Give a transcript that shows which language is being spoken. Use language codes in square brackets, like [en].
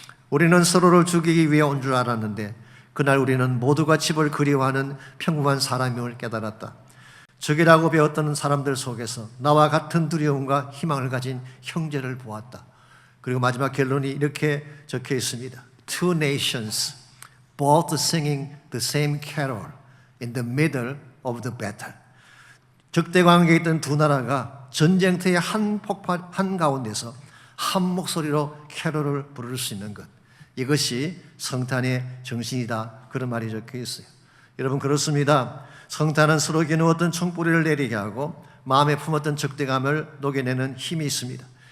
[ko] 우리는 서로를 죽이기 위해 온 줄 알았는데 그날 우리는 모두가 집을 그리워하는 평범한 사람임을 깨달았다. 적이라고 배웠던 사람들 속에서 나와 같은 두려움과 희망을 가진 형제를 보았다. 그리고 마지막 결론이 이렇게 적혀 있습니다. [en] Two nations both singing the same carol in the middle of the battle. [ko] 적대 관계에 있던 두 나라가 전쟁터의 한 가운데서 한 목소리로 캐롤을 부를 수 있는 것, 이것이 성탄의 정신이다. 그런 말이 적혀 있어요. 여러분, 그렇습니다. 성탄은 서로 겨누었던 총뿌리를 내리게 하고 마음에 품었던 적대감을 녹여내는 힘이 있습니다.